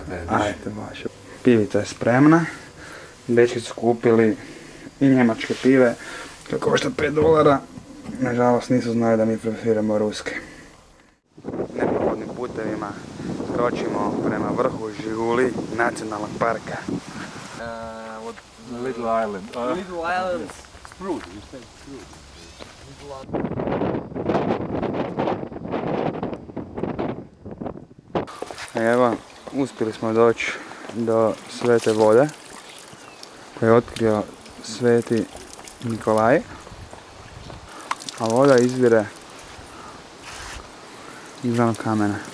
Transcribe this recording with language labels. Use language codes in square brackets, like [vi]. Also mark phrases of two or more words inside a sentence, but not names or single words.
[hr] Ajde, baš. Pivica je spremna. Dečki su kupili i njemačke pive. To košta $5. Nažalost nisu znali da mi preferiramo ruske. Neprohodnim putevima skočimo prema vrhu Žiguli nacionalnog parka. [en] Little Island. Little Island. Spruce, you say Spruce. [hr] Evo, uspjeli smo doći do Svete vode koju je otkrio Sveti Nikolaj, a voda izvire iz onog kamena.